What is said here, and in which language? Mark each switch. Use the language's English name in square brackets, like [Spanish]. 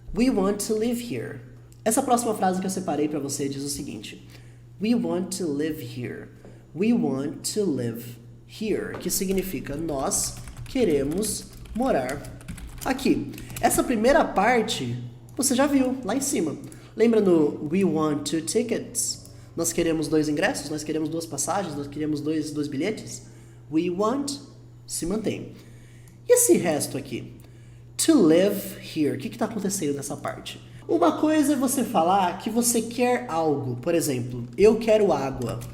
[English] We want to live here. [Portuguese] Essa próxima frase que eu separei para você diz o seguinte: [English] We want to live here. We want to live here, [Portuguese] que significa nós queremos morar aqui. Essa primeira parte você já viu lá em cima. Lembra no [English] We want 2 tickets? [Portuguese] Nós queremos 2 ingressos, nós queremos 2 passagens, nós queremos 2 bilhetes. We want se mantém. E esse resto aqui? [English] To live here. [Portuguese] O que está acontecendo nessa parte? Uma coisa é você falar que você quer algo. Por exemplo, eu quero água.